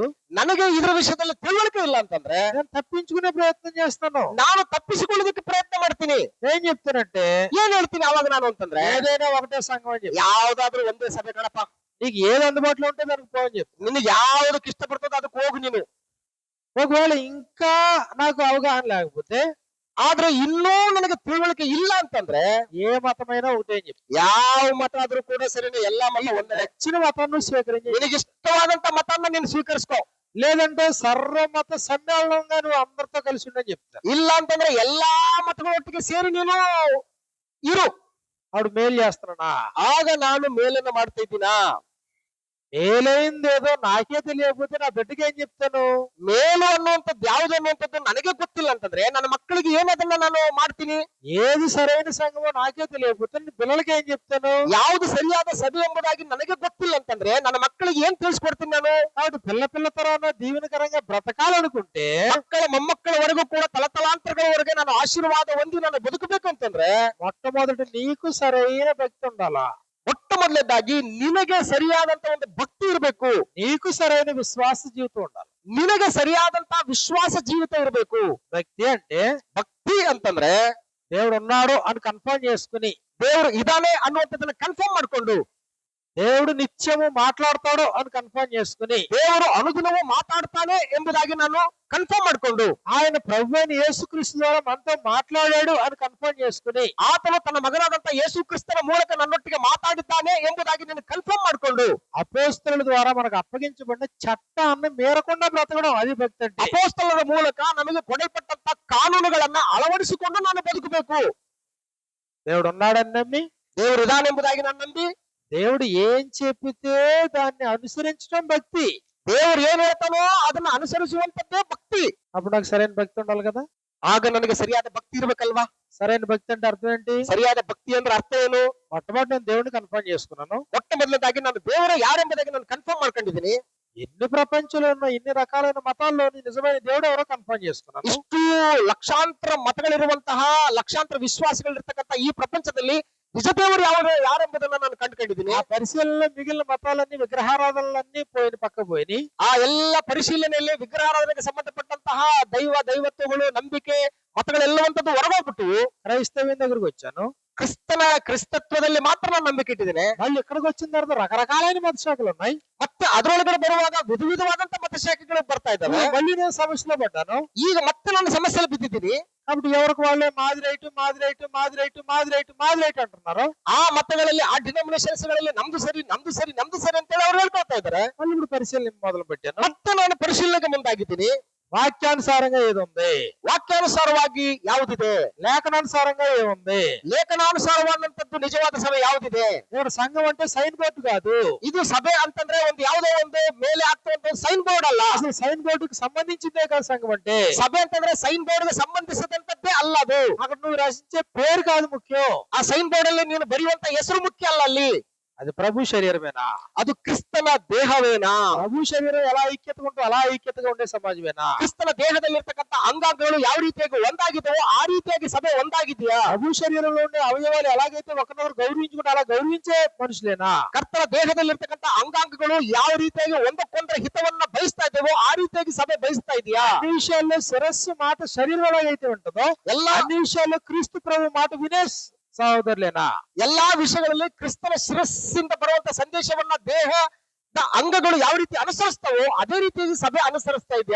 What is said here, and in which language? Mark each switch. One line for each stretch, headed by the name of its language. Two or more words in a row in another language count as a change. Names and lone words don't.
Kannada: ನನಗೆ ಇದರ ವಿಷಯದಲ್ಲಿ ತಿಳುವಳಿಕೆ ಇಲ್ಲ ಅಂತಂದ್ರೆ
Telugu: నేను తప్పించుకునే ప్రయత్నం చేస్తాను.
Kannada: ನಾನು ತಪ್ಪಿಸಿಕೊಳ್ಳೋದಕ್ಕೆ ಪ್ರಯತ್ನ ಮಾಡ್ತೀನಿ.
Telugu: ఏం చెప్తానంటే,
Kannada: ಏನ್ ಹೇಳ್ತೀನಿ ಅವಾಗ ನಾನು ಅಂತಂದ್ರೆ,
Telugu: ఏదైనా ఒకటే సంఘం అని చెప్పి,
Kannada: ಯಾವ್ದಾದ್ರೂ ಒಂದೇ ಸಭೆ ಕಣಪ್ಪ,
Telugu: నీకు ఏది అందుబాటులో ఉంటే దానికి పోవని చెప్పి.
Kannada: ನಿನಗೆ ಯಾವ್ದಕ್ಕೆ ಇಷ್ಟಪಡ್ತದೋ ಅದಕ್ಕೆ ಹೋಗು ನೀನು.
Telugu: ఒకవేళ ఇంకా నాకు అవగాహన లేకపోతే,
Kannada: ಆದ್ರೆ ಇನ್ನೂ ನನಗೆ ತಿಳುವಳಿಕೆ ಇಲ್ಲ ಅಂತಂದ್ರೆ,
Telugu: ఏ మతమైనా ఒకటే అని చెప్పి,
Kannada: ಯಾವ ಮತ ಆದ್ರೂ ಕೂಡ ಸರಿನೇ, ಎಲ್ಲಾ ಮತ ಒಂದೇ.
Telugu: నచ్చిన మతాన్ని స్వీకరించి,
Kannada: ನಿನಗೆ ಇಷ್ಟವಾದಂತ ಮತನ್ನ ನೀನು ಸ್ವೀಕರಿಸ್ಕೋ.
Telugu: లేదంటే సర్వమత సమ్మేళనంగా నువ్వు అందరితో కలిసి ఉండని చెప్తా.
Kannada: ಇಲ್ಲ ಅಂತಂದ್ರೆ ಎಲ್ಲಾ ಮತಗಳೊಟ್ಟಿಗೆ ಸೇರಿ ನೀನು ಇರು.
Telugu: ఆవిడ మేలు చేస్తున్నానా?
Kannada: ಆಗ ನಾನು ಮೇಲನ್ನ ಮಾಡ್ತಾ ಇದ್ದೀನಾ?
Telugu: మేలైందేదో నాకే తెలియకపోతే నా బిడ్డకి ఏం చెప్తాను?
Kannada: ಮೇಲು ಅನ್ನುವಂಥದ್ದು ಯಾವ್ದು ಅನ್ನುವಂಥದ್ದು ನನಗೆ ಗೊತ್ತಿಲ್ಲ ಅಂತಂದ್ರೆ ನನ್ನ ಮಕ್ಕಳಿಗೆ ಏನ್ ಅದನ್ನ ನಾನು ಮಾಡ್ತೀನಿ?
Telugu: ఏది సరైన సంఘమో నాకే తెలియకపోతే నీ పిల్లలకి ఏం చెప్తాను?
Kannada: ಯಾವ್ದು ಸರಿಯಾದ ಸಭೆ ಎಂಬುದಾಗಿ ನನಗೆ ಗೊತ್ತಿಲ್ಲ ಅಂತಂದ್ರೆ ನನ್ನ ಮಕ್ಕಳಿಗೆ ಏನ್ ತಿಳಿಸ್ಕೊಡ್ತೀನಿ ನಾನು?
Telugu: కాబట్టి పిల్ల తరాన దీవెనకరంగా బ్రతకాలనుకుంటే,
Kannada: ಮಕ್ಕಳ ಮೊಮ್ಮಕ್ಕಳವರೆಗೂ ಕೂಡ ತಲತಲಾಂತರಗಳವರೆಗೆ ನಾನು ಆಶೀರ್ವಾದ ಹೊಂದಿ ನಾನು ಬದುಕಬೇಕು ಅಂತಂದ್ರೆ
Telugu: మొట్టమొదటి నీకు సరైన భక్తి ఉండాలా.
Kannada: ಮೊಟ್ಟ ಮೊದಲನೇದಾಗಿ ನಿನಗೆ ಸರಿಯಾದಂತ ಒಂದು ಭಕ್ತಿ ಇರಬೇಕು.
Telugu: నీకు సరైన విశ్వాస జీవితం ఉండాలి.
Kannada: ನಿನಗೆ ಸರಿಯಾದಂತ ವಿಶ್ವಾಸ ಜೀವಿತ ಇರಬೇಕು.
Telugu: భక్తి అంటే
Kannada: ಭಕ್ತಿ ಅಂತಂದ್ರೆ
Telugu: దేవుడు ఉన్నాడు అని కన్ఫర్మ్ చేసుకుని,
Kannada: ದೇವರು ಇದಾನೆ ಅನ್ನುವಂಥದ್ದನ್ನ ಕನ್ಫರ್ಮ್ ಮಾಡ್ಕೊಂಡು,
Telugu: దేవుడు నిత్యము మాట్లాడతాడు అని కన్ఫర్మ్ చేసుకుని,
Kannada: ದೇವರು ಅನುದಿನವೂ ಮಾತಾಡ್ತಾನೆ ಎಂಬುದಾಗಿ ನಾನು ಕನ್ಫರ್ಮ್ ಮಾಡ್ಕೊಂಡು,
Telugu: ఆయన ప్రభువైన యేసుక్రీస్తు ద్వారా మనతో మాట్లాడాడు అని కన్ఫర్మ్ చేసుకుని,
Kannada: ಆತನು ತನ್ನ ಮಗನಾದಂತ ಯೇಸು ಕ್ರಿಸ್ತನ ಮೂಲಕ ನನ್ನೊಟ್ಟಿಗೆ ಮಾತಾಡಿದ್ದಾನೆ ಎಂಬುದಾಗಿ నేను ಕನ್ಫರ್ಮ್ ಮಾಡ್ಕೊಂಡು,
Telugu: అపోస్తలుల ద్వారా మనకు అప్పగించబడిన చట్టాన్ని మీరకుండా బ్రతకడం, అది భక్తి అంటే.
Kannada: ಅಪೊಸ್ತಲರ ಮೂಲಕ ನಮಗೆ ಕೊಡಲ್ಪಟ್ಟಂತ ಕಾನೂನುಗಳನ್ನ ಅಳವಡಿಸಿಕೊಂಡು ನಾನು ಬದುಕಬೇಕು.
Telugu: దేవుడు ఉన్నాడని నమ్మి,
Kannada: ದೇವರು ಇದಾನೆಂಬುದಾಗಿ ನಾನು ನಂಬಿ,
Telugu: దేవుడు ఏం చెప్పితే దాన్ని అనుసరించడం భక్తి.
Kannada: ದೇವರು ಏನ್ ಹೇಳ್ತಾನೋ ಅದನ್ನ ಅನುಸರಿಸುವಂತದ್ದೇ ಭಕ್ತಿ.
Telugu: అప్పుడు నాకు సరైన భక్తి ఉండాలి కదా.
Kannada: ಆಗ ನನಗೆ ಸರಿಯಾದ ಭಕ್ತಿ ಇರ್ಬೇಕಲ್ವಾ?
Telugu: సరైన భక్తి అంటే అర్థం ఏంటి?
Kannada: ಸರಿಯಾದ ಭಕ್ತಿ ಅಂದ್ರೆ ಅರ್ಥ ಏನು?
Telugu: మొట్టమొదటి నేను దేవుడిని కన్ఫర్మ్ చేసుకున్నాను.
Kannada: ಮೊಟ್ಟ ಮೊದಲನೇದಾಗಿ ನಾನು ದೇವರ ಯಾರೆಂಬುದಾಗಿ ನಾನು ಕನ್ಫರ್ಮ್ ಮಾಡ್ಕೊಂಡಿದ್ದೀನಿ.
Telugu: ఎన్ని ప్రపంచంలో ఉన్న ఇన్ని రకాలైన మతాల్లోని నిజమైన దేవుడు ఎవరో కన్ఫర్మ్ చేసుకున్నాను.
Kannada: ಇಷ್ಟು ಲಕ್ಷಾಂತರ ಮತಗಳಿರುವಂತಹ ಲಕ್ಷಾಂತರ ವಿಶ್ವಾಸಗಳಿರ್ತಕ್ಕಂಥ ಈ ಪ್ರಪಂಚದಲ್ಲಿ ನಿಜ ದೇವರು ಯಾರೆಂಬುದನ್ನ ನಾನು ಕಂಡುಕೊಂಡಿದ್ದೀನಿ.
Telugu: ఆ పరిశీలనలో మిగిలిన మతాలన్నీ విగ్రహారాధనలన్నీ పోయిన పక్క పోయి,
Kannada: ಆ ಎಲ್ಲ ಪರಿಶೀಲನೆಯಲ್ಲಿ ವಿಗ್ರಹಾರಾಧನೆಗೆ ಸಂಬಂಧಪಟ್ಟಂತಹ ದೈವತ್ವಗಳು, ನಂಬಿಕೆ, ಮತಗಳೆಲ್ಲವಂತದ್ದು ಹೊರಗೋಗ್ಬಿಟ್ಟು
Telugu: క్రైస్తవ్యం దగ్గరకు వచ్చాను.
Kannada: ಕ್ರಿಸ್ತತ್ವದಲ್ಲಿ ಮಾತ್ರ ನಾನು ನಂಬಿಕೆ ಇಟ್ಟಿದ್ದೇನೆ.
Telugu: మళ్ళీ ఇక్కడికి వచ్చిన తర్వాత రకరకాలైన మత శాఖలు ఉన్నాయి.
Kannada: ಮತ್ತೆ ಅದರೊಳಗಡೆ ಬರುವಾಗ ವಿಧವಾದಂತ ಮತಶಾಖೆಗಳು ಬರ್ತಾ ಇದ್ದಾವೆ.
Telugu: మళ్ళీ నేను సమస్యలో పడ్డాను.
Kannada: ಈಗ ಮತ್ತೆ ನಾನು ಸಮಸ್ಯೆಯಲ್ಲಿ ಬಿದ್ದಿದ್ದೀನಿ.
Telugu: కాబట్టి ఎవరికి వాళ్ళే మాది రైట్ మాది రైట్ మాది రైట్ మాది రైట్ మాది రైట్ ಅಂటున్నారు.
Kannada: ಆ ಮತಗಳಲ್ಲಿ, ಆ ಡಿನಾಮಿನೇಷನ್ಸ್ ಗಳಲ್ಲಿ ನಮ್ದು ಸರಿ ನಮ್ದು ಸರಿ ನಮ್ದು ಸರಿ ಅಂತೇಳಿ ಅವ್ರು ಹೇಳ್ಕೊಳ್ತಾ ಇದ್ದಾರೆ.
Telugu: మళ్ళీ ఇప్పుడు పరిశీలన మొదలు పెట్టాను.
Kannada: ಮತ್ತೆ ನಾನು ಪರಿಶೀಲನೆಗೆ ಮುಂದಾಗಿದ್ದೀನಿ.
Telugu: వాక్యానుసారంగా ఏదుంది,
Kannada: ವಾಕ್ಯಾನುಸಾರವಾಗಿ ಯಾವುದಿದೆ,
Telugu: లేఖనానుసారంగా ఏముంది,
Kannada: ಲೇಖನಾನುಸಾರವಾದಂತದ್ದು ನಿಜವಾದ ಸಭೆ ಯಾವುದಿದೆ.
Telugu: ఇక్కడ సంఘం అంటే
English: sign board
Telugu: కాదు.
Kannada: ಇದು ಸಭೆ ಅಂತಂದ್ರೆ ಒಂದು ಯಾವುದೋ ಒಂದು ಮೇಲೆ ಆಗ್ತಾ
English: sign board
Kannada: ಅಲ್ಲ.
Telugu: అసలు
English: sign boardకి
Telugu: సంబంధించిందే కాదు సంఘం అంటే.
Kannada: ಸಭೆ ಅಂತಂದ್ರೆ
English: sign board
Kannada: ಗೆ ಸಂಬಂಧಿಸಿದಂತದ್ದೇ ಅಲ್ಲ ಅದು.
Telugu: అక్కడ నువ్వు రచించే పేరు కాదు ముఖ్యం.
Kannada: ಆ
English: sign board
Kannada: ಅಲ್ಲಿ ನೀನು ಬರೆಯುವಂತ ಹೆಸರು ಮುಖ್ಯ ಅಲ್ಲ. ಅಲ್ಲಿ
Telugu: అది ప్రభు శరీరమేనా?
Kannada: ಅದು ಕ್ರಿಸ್ತನ ದೇಹವೇನಾ?
Telugu: ప్రభు శరీరం ఎలా ఐక్యతగా ఉంటో అలా ఐక్యతగా ఉండే సమాజమేనా?
Kannada: ಕ್ರಿಸ್ತನ ದೇಹದಲ್ಲಿರ್ತಕ್ಕಂಥ ಅಂಗಾಂಗಗಳು ಯಾವ ರೀತಿಯಾಗಿ ಒಂದಾಗಿದೆಯೋ ಆ ರೀತಿಯಾಗಿ ಸಭೆ ಒಂದಾಗಿದೆಯಾ?
Telugu: ప్రభు శరీరంలో ఉండే అవయవాలు ఎలాగైతే ఒకరినొకరు గౌరవించుకుంటే అలా గౌరవించే మనుషులేనా?
Kannada: ಕರ್ತನ ದೇಹದಲ್ಲಿರ್ತಕ್ಕಂಥ ಅಂಗಾಂಗಗಳು ಯಾವ ರೀತಿಯಾಗಿ ಒಂದಕ್ಕೊಂದರ ಹಿತವನ್ನ ಬಯಸ್ತಾ ಇದ್ದೇವೋ ಆ ರೀತಿಯಾಗಿ ಸಭೆ ಬಯಸ್ತಾ ಇದೆಯಾ?
Telugu: అన్ని విషయాల్లో శిరస్సు మాట శరీరం ఎలాగైతే ఉంటుందో
Kannada: ಎಲ್ಲಾ
Telugu: అన్ని విషయాల్లో క్రీస్తు ప్రభు మాట వినే ಸಹೋದರಲೇನಾ?
Kannada: ಎಲ್ಲಾ ವಿಷಯಗಳಲ್ಲಿ ಕ್ರಿಸ್ತನ ಶಿರಸ್ಸಿಂದ ಬರುವಂತ ಸಂದೇಶವನ್ನ ದೇಹದ ಅಂಗಗಳು ಯಾವ ರೀತಿ ಅನುಸರಿಸ್ತಾವೋ ಅದೇ ರೀತಿಯಾಗಿ ಸಭೆ ಅನುಸರಿಸ್ತಾ ಇದೆಯಾ?